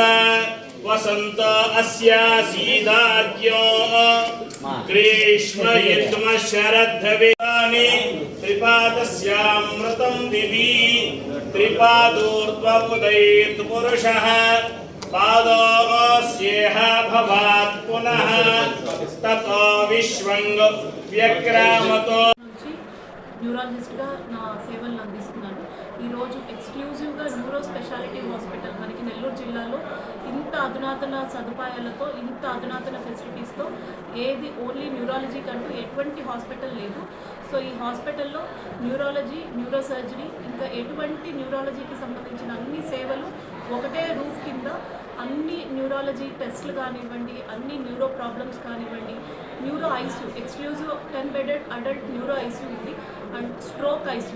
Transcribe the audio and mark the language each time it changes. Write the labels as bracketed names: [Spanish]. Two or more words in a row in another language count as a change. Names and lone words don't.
[Sanskrit] वसन्त अस्यासीदाद्यो ग्रीष्म यद्म शरद्धवेदानि त्रिपादस्यामृतं दिवि त्रिपादोर्ध्वमुदैत् पुरुषः पादोऽस्येह भवात् पुनः ततो विश्वं व्यक्रामतो. [Telugu] న్యూరాలజిస్ట్గా నా సేవలను అందిస్తున్నాను. ఈరోజు ఎక్స్క్లూజివ్గా [English] neuro speciality hospital [Telugu] మనకి నెల్లూరు జిల్లాలో ఇంత అధునాతన సదుపాయాలతో, ఇంత అధునాతన ఫెసిలిటీస్తో ఏది [English] only neurology [Telugu] కంటూ ఎటువంటి హాస్పిటల్ లేదు. సో ఈ హాస్పిటల్లో న్యూరాలజీ, [English] neuro surgery, [Telugu] ఇంకా ఎటువంటి న్యూరాలజీకి సంబంధించిన అన్ని సేవలు ఒకటే రూఫ్ కింద, అన్ని [English] neurology tests [Telugu] కానివ్వండి, అన్ని [English] neuro problems [Telugu] కానివ్వండి, [English] neuro ICU, exclusive 10 bedded adult neuro ICU [Telugu] ఉంది, [English] and stroke ICU.